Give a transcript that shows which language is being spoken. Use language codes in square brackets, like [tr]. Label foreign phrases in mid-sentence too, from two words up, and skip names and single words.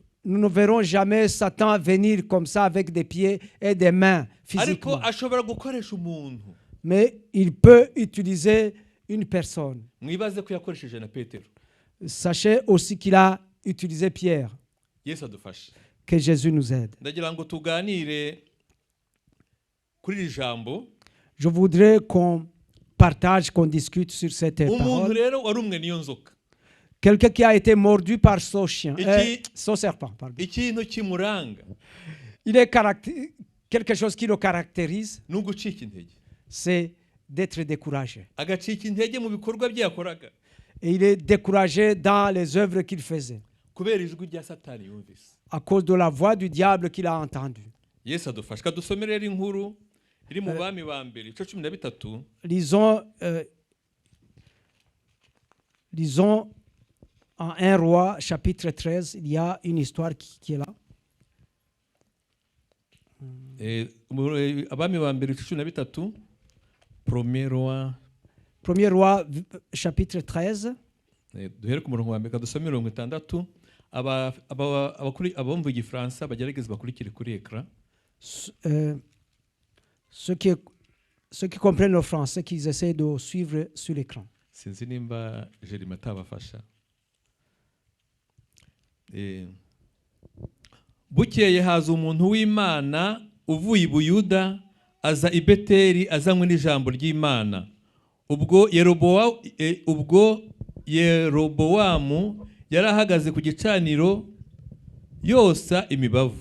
[fr] Nous ne verrons jamais Satan venir comme ça avec des pieds et des mains physiquement. [rw] Ariko ashobora gukoresha umuntu. [fr] Mais il peut utiliser une personne. [rw] Mwibaze ko yakoresheje na Petero. [fr] Sachez aussi qu'il a utilisé Pierre. [rw] Yesu adufashe. [fr] Que Jésus nous aide. [rw] Ndagira ngo tuganire kuri iri jambo. [fr] Je voudrais qu'on partage, qu'on discute sur cette [rw] Umuntu [fr] parole. [rw] rero warumwe niyo nzoka. [fr] Quelqu'un qui a été mordu par ce chien, ce serpent. Pardon. [rw] Ikintu kimuranga. [fr] Il est quelque chose qui le caractérise. [rw] N'ugucika intege. [fr] C'est d'être découragé. [rw] Agacika intege mu bikorwa bye yakoraga. [fr] Et il est découragé dans les œuvres qu'il faisait. [rw] Kubera ijwi rya Satani yumvise. [fr] À cause de la voix du diable qu'il a entendue. [rw] Yesu adufashe. Kadusomere rero inkuru iri mu bami ba mbere 13. [fr] Lisons en 1 Roi chapitre 13, il y a une histoire qui est là. [rw] Abami ba mbere 13. [fr] Premier Roi chapitre 13. [rw] Duhere ku murongo wa mbere kadusomere 60. Abumva igifaransa bagerageza bakurikire kuri ekran. [fr] Ceux qui comprennent le français, qu'ils essaient de suivre sur l'écran. [rw] Sinzi nimba Jerima atabafasha. Bukeye haza umuntu w'Imana uvuye i Buyuda aza i Beteli azanywe n'ijambo ry'Imana. Ubwo Yerobowamu yari ahagaze ku gicaniro yosa imibavu.